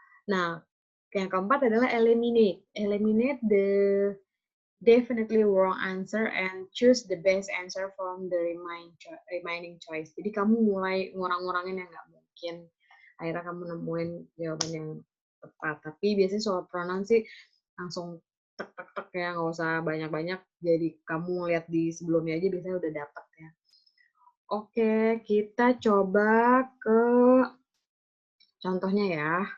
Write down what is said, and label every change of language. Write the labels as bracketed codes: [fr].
[id] Nah, yang keempat adalah eliminate. [en] Eliminate the definitely wrong answer and choose the best answer from the remaining choice. [id] Jadi kamu mulai ngurang-ngurangin yang nggak mungkin. Akhirnya kamu nemuin jawaban yang tepat. Tapi biasanya soal pronoun sih langsung tek-tek-tek ya, nggak usah banyak-banyak. Jadi kamu lihat di sebelumnya aja biasanya udah dapet ya. Oke, kita coba ke contohnya ya.